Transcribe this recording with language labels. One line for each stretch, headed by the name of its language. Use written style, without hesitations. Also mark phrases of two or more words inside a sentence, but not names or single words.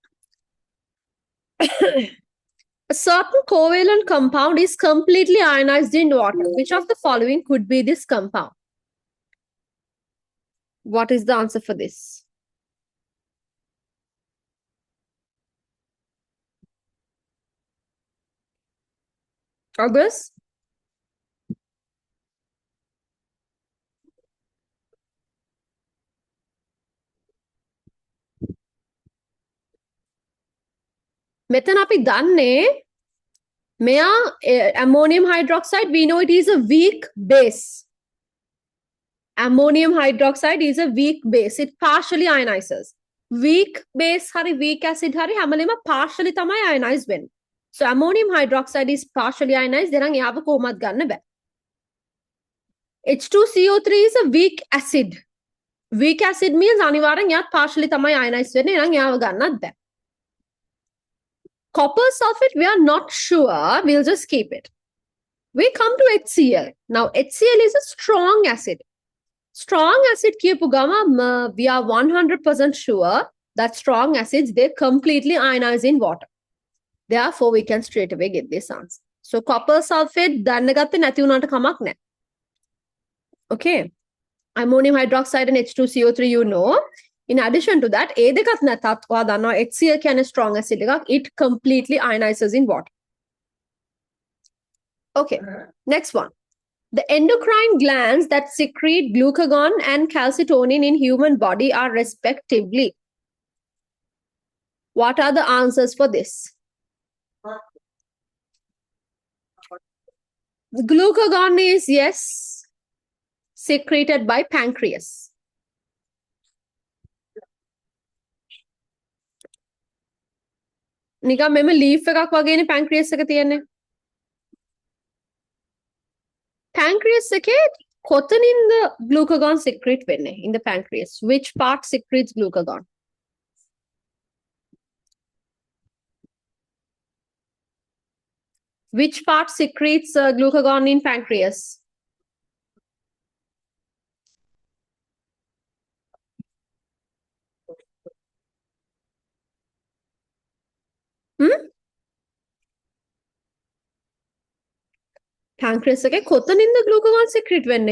English: A certain covalent compound is completely ionized in water. Which of the following could be this compound? What is the answer for this? August?
Sinhala: මෙතන අපි දන්නේ මෙයා
English: ammonium hydroxide, we know it is a weak base. Ammonium hydroxide is a weak base. It partially ionizes. Weak base hari weak acid hari හැමලෙම partially තමයි ionized වෙන්නේ. So ammonium hydroxide is partially ionized.
Sinhala: දෙනම් එයාව කොහොමත් ගන්න බෑ.
English: H2CO3 is a weak acid. Weak acid means
Sinhala: අනිවාර්යෙන් එයාත්
English: partially තමයි ionized වෙන්නේ.
Sinhala: එනම් එයාව ගන්නත් බෑ.
English: Copper sulfate, we are not sure. We'll just keep it. We come to HCl. Now, HCl is a strong acid. Strong acid
Sinhala: කියපු ගම
English: we are 100% sure that strong acids, they completely ionize in water. Therefore, we can straight away get this answer.
Sinhala: So,
English: copper sulfate
Sinhala: දන්න ගත්තේ නැති වුණාට කමක් නැහැ.
English: Okay. Ammonium hydroxide and H2CO3, you know. In addition to that,
Sinhala: ඒ දෙකත් නැතත් ඔයා දන්නවා HCl කියන්නේ
English: strong acid
Sinhala: එකක්.
English: It completely ionizes in water. Okay, next one. The endocrine glands that secrete glucagon and calcitonin in human body are respectively. What are the answers for this? The glucagon is, yes, secreted by pancreas.
Sinhala: නිකන් මෙම leaf එකක් වගේනේ pancreas එක තියෙන්නේ. Pancreas එකේ කොතනින්ද
English: glucagon secrete
Sinhala: වෙන්නේ
English: in the pancreas? Which part secretes glucagon? Which part secretes glucagon in pancreas?
Sinhala: Pancreas එකේ කොතනින්ද
English: glucagon secrete
Sinhala: වෙන්නේ?